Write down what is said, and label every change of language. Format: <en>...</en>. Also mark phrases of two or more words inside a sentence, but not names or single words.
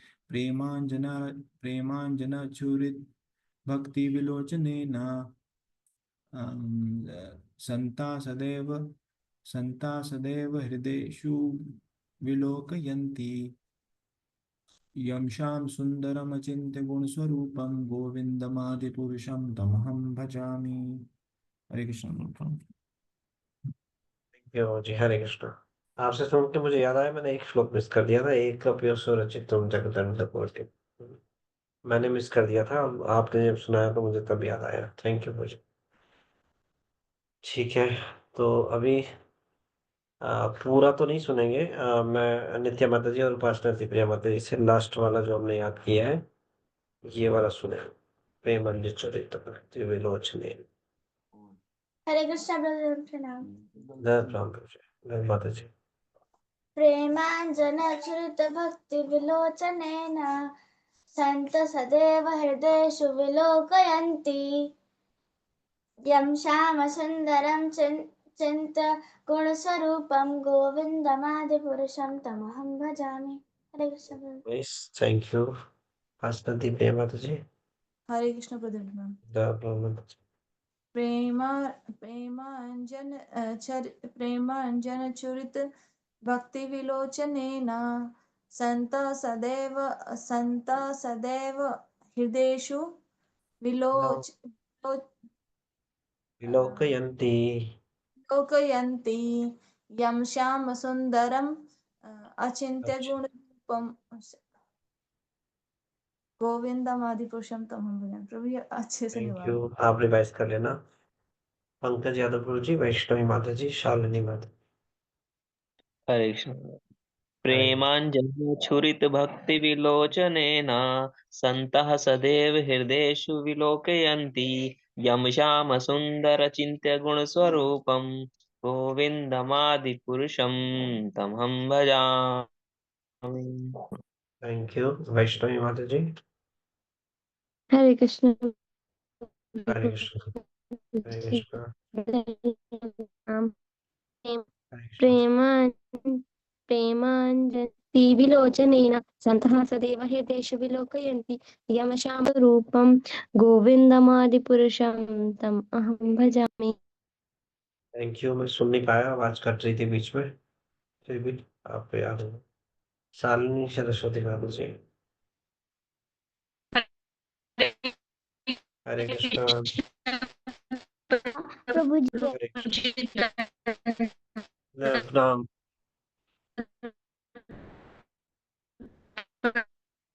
<sa>प्रेमाञ्जनचूरित भक्ति विलोचनेन संता सदैव हृदयेषु विलोकयन्ति यं श्याम सुंदरमचिन्त्य गुणस्वरूपं गोविन्दमादिपुरुषं तमहं भजामि।</sa> <hi>हरे कृष्ण। जी हरे कृष्ण। आपसे सुन के मुझे याद आया, मैंने एक श्लोक मिस कर दिया था,</hi> <sa>एक कपियो रचितम जगदण्ड कोटि,</sa> <hi>मैंने मिस कर दिया था। आपने जब सुनाया तो मुझे तब याद आया।</hi> <en>thank you</en> <hi>मुझे। ठीक है, तो अभी पूरा तो नहीं सुनेंगे। मैं नित्या माता जी और उपासना प्रिया माता जी से लास्ट वाला जो हमने याद किया है ये वाला सुने।</hi> <sa>प्रेम चरित भक्ति विलोचने।</sa> <hi>हरे कृष्ण ब्रदर, प्रणाम। जय माता जी।</hi> <sa>प्रेमाञ्जनचरित भक्ति विलोचनेन सन्त सदैव हृदयेषु विलोकयन्ति यं श्यामसुन्दरं चिन्त्यगुणस्वरूपं गोविन्दमादिपुरुषं तमहं भजामि।</sa> <hi>हरे कृष्ण ब्रदर।</hi> <en>thank you</en> <hi>आस्था दी प्रिया माता जी। हरे कृष्ण ब्रदर।</hi> <sa>प्रेमाञ्जन चरित भक्ति विलोचनेन सन्त सदैव हृदयेषु विलोकयन्ति यं श्याम सुंदरम अचिंत्य गुण रूपम गोविंदमादिपुरुषम तमहं भजामि।</sa> <hi>प्रभु ये अच्छे से थैंक निभाओ। यू। आप रिवाइज कर लेना। पंकज यादव गुरु जी, वैष्णवी माता जी, शालिनी माता। हरे कृष्ण।</hi> <sa>प्रेमाञ्जनछुरित भक्ति विलोचनेन सन्तः सदैव हृदयेषु विलोकयन्ति यं श्याम सुंदर चिन्त्य गुणस्वरूपं गोविन्दमादिपुरुषं तमहं भजामि।</sa> <en>thank you</en> <hi>वैष्णवी माता जी। हरे कृष्ण। हरे कृष्ण। हरे कृष्ण।</hi> <sa>प्रेमाञ्जति विलोचनेन सन्तः सदैव हृदयेषु विलोकयन्ति यं श्यामरूपं गोविन्दमादिपुरुषं तम् अहं भजामि।</sa> <en>थैंक यू।</en> <hi>मैं सुन नहीं पाया, आवाज कट रही थी बीच में, फिर भी आपको याद होगा। शालिनी सरस्वती माता जी। हरे कृष्ण। प्रभु जी हरे कृष्ण। प्रणाम।</hi>